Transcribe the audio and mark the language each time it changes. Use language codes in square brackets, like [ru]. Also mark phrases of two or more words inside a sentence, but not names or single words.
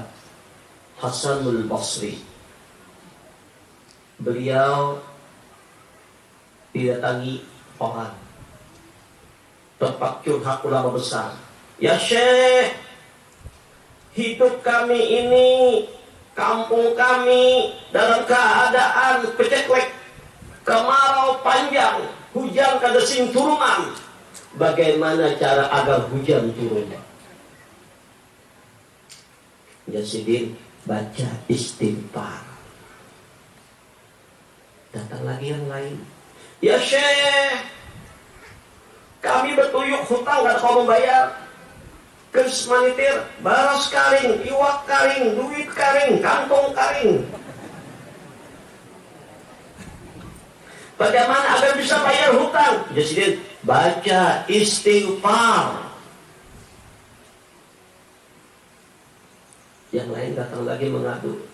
[id] Hasanul Basri, beliau didatangi orang tempat curhat ulama besar. Ya Syekh, hidup kami ini, kampung kami dalam keadaan peceklek, [bjn] kemarau panjang, hujan kada sing turunan. [id] Bagaimana cara agar hujan turun? Ya Sidin, baca istighfar. Datang lagi yang lain. Ya Syekh, kami bertuyuk hutang gak ada membayar. [bjn] Kers manitir, baras karing, iwak karing, duit karing, kantong karing. [id] Bagaimana agar bisa bayar hutang? Jadi baca istighfar. Yang lain datang lagi mengadu.